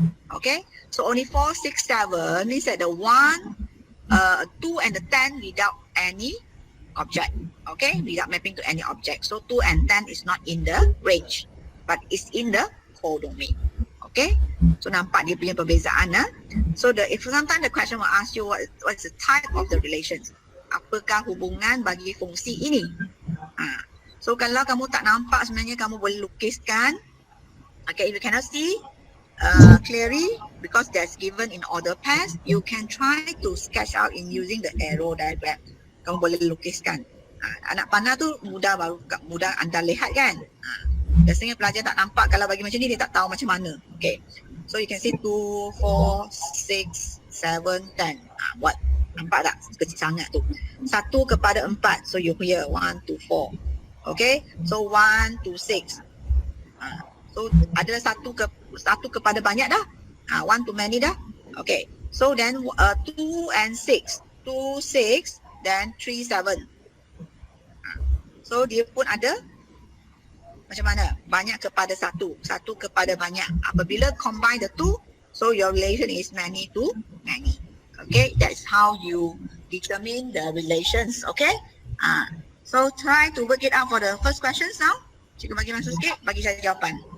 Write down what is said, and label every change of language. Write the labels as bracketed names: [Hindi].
[English] Okay, so only 4, 6, 7 means that the 1, 2 and the 10 without any object. Okay, without mapping to any object. So 2 and 10 is not in the range, but it's in the codomain. Okay, so [Malay] nampak dia punya perbezaan. [English] So if sometimes the question will ask you what's the type of the relations. [Malay] Apakah hubungan bagi fungsi ini? So kalau kamu tak nampak, sebenarnya kamu boleh lukiskan. [English] Okay, if you cannot see clearly because that's given in order pairs, you can try to sketch out in using the arrow diagram. [Malay] Kamu boleh lukiskan. Anak panah tu mudah anda lihat kan. Biasanya pelajar tak nampak, kalau bagi macam ni dia tak tahu macam mana. [English] Okay, so you can see [Malay] 2, 4, 6, 7, 10. Buat, nampak tak? Kecil sangat tu. 1 kepada 4. [English] So you here 1 to 4. Okay, so 1 to 6. [Malay] So adalah satu kepada banyak dah. [English] 1 to many dah. Okay, so then 2 and 6. [Malay] 2, 6, then 3, 7. So dia pun ada macam mana? Banyak kepada satu. Satu kepada banyak. Apabila [English] combine the two, so your relation is many to many. Okay, that's how you determine the relations. Okay, so try to work it out for the first questions now. [Malay] Cikgu bagi masa sikit, bagi saya jawapan.